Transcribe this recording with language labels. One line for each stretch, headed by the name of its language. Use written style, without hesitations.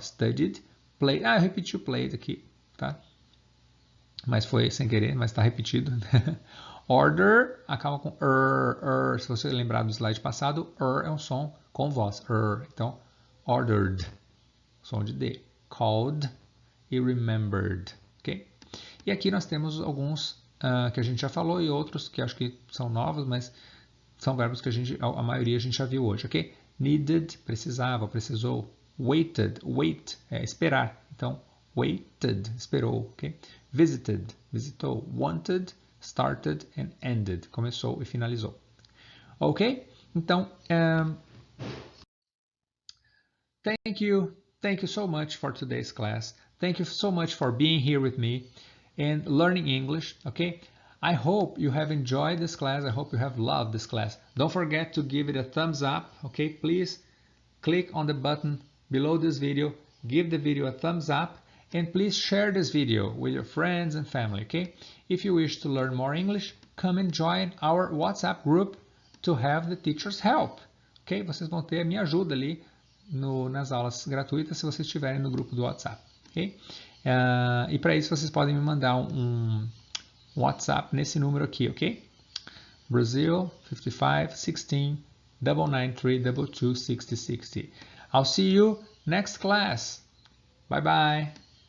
English: Studied, played,
Portuguese: eu repeti o played aqui, tá? Mas foi sem querer, mas está repetido. Order, acaba com se você lembrar do slide passado, é um som com voz, então, ordered, som de D. Called e remembered, ok? E aqui nós temos alguns que a gente já falou e outros que acho que são novos, mas são verbos que a maioria a gente já viu hoje, ok? Needed, precisava, precisou.
English: Waited, wait,
Portuguese: é esperar. Então, waited, esperou, ok? Visited, visitou. Wanted,
English: started and ended,
Portuguese: começou e finalizou. Ok? Então,
English: thank you so much for today's class. Thank you so much for being here with me and learning English, okay? I hope you have enjoyed this class. I hope you have loved this class. Don't forget to give it a thumbs up, okay? Please click on the button below this video, give the video a thumbs up, and please share this video with your friends and family, okay? If you wish to learn more English, come and join our WhatsApp group to have the teacher's help, ok?
Portuguese: Vocês vão ter a minha ajuda ali nas aulas gratuitas se vocês estiverem no grupo do WhatsApp, ok? E para isso vocês podem me mandar um WhatsApp nesse número aqui, ok?
English: Brazil 55 16 993 22 60 60. I'll see you next class. Bye bye.